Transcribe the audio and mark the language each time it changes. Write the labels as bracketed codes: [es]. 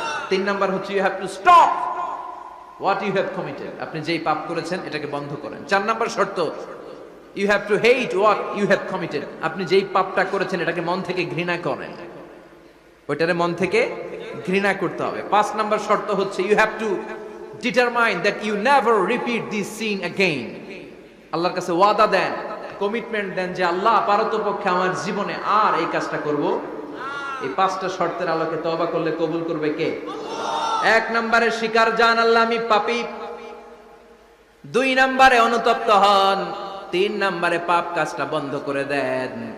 [en] 3 [bn] number হচ্ছে [en] You have to stop what you have committed. [bn] আপনি যেই পাপ করেছেন এটাকে বন্ধ করেন। 4 নাম্বার শর্ত, [en] You have to hate what you have committed. [bn] আপনি যেই পাপটা করেছেন এটাকে মন থেকে ঘৃণা করেন, ওইটারে মন থেকে ঘৃণা করতে হবে। [en] 5 [bn] নাম্বার শর্ত হচ্ছে [en] You have to determine that you never repeat this sin again. [bn] আল্লাহর কাছে ওয়াদা দেন, কমিটমেন্ট দেন যে আল্লাহ পারতপক্ষে আমার জীবনে আর এই কাজটা করব। এই 5টা শর্তের আলোকে তওবা করলে কবুল করবে কে? আল্লাহ। 1 নম্বরে স্বীকার জান, আল্লাহ আমি পাপী। 2 নম্বরে অনুতপ্ত হন। 3 নম্বরে পাপ কাজটা বন্ধ করে দেন।